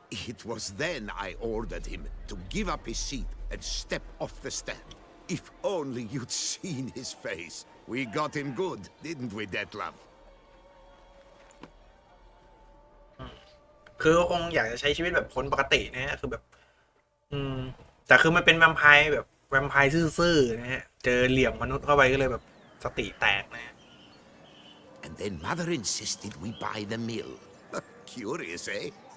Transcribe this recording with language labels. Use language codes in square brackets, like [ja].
[en] It was then I ordered him to give up his seat and step off the stand. If only you'd seen his face. We got him good, didn't we, Detlef? [th] คือคงอยากจะใช้ชีวิตแบบคนปกตินะฮะคือแบบแต่คือมันเป็นแวมไพร์แบบแวมไพร์ซื่อๆนะฮะเจอเหลี่ยมมนุษย์เข้าไปก็เลยแบบสติแตกนะฮะ [en] And then Mother insisted we buy the mill. Curious, eh?